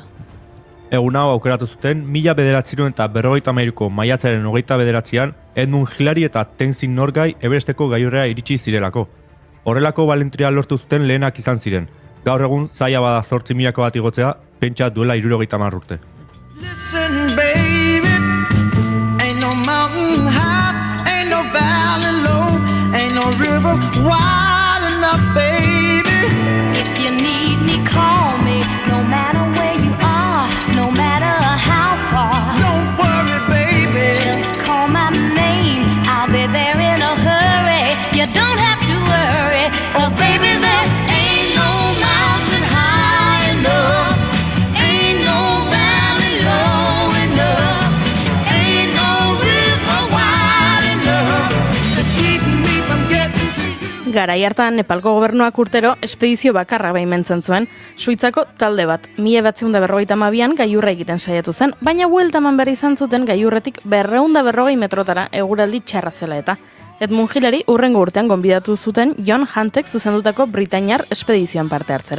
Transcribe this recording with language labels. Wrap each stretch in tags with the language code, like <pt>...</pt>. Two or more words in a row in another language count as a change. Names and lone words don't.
<eu>Egun hau aukeratu zuten 1953ko maiatzaren 29an Edmund Hillary eta Tenzing Norgay Everesteko gailurrera iritsi zirelako. Horrelako balentria lortu zuten lehenak izan ziren. Gaur egun zaila bada 8.000 bat igotzea, pentsa duela 70 urte.</eu> <en>Listen, baby, ain't no mountain high, ain't no valley low, ain't no river wide enough, baby. If you need me, call me, no matter where you are, no matter how far. Don't worry, baby. Just call my name, I'll be there in a hurry. You don't have to worry, 'cause baby, there ain't no mountain high enough, ain't no valley low enough, ain't no river wide enough To keep me from getting to you.</en> <eu>Garai hartan Nepalgo gobernuak urtero espedizio bakarra baimentzen zuen, Suitzako talde bat. 1952an gailurra egiten saiatu zen, baina buelta eman behar izan zuten gailurretik 240 metrotara eguraldi txarra zela eta. Edmund Hillary hurrengo urtean gonbidatu zuten John Huntek zuzendutako britainiar espedizioan parte hartzera.</eu>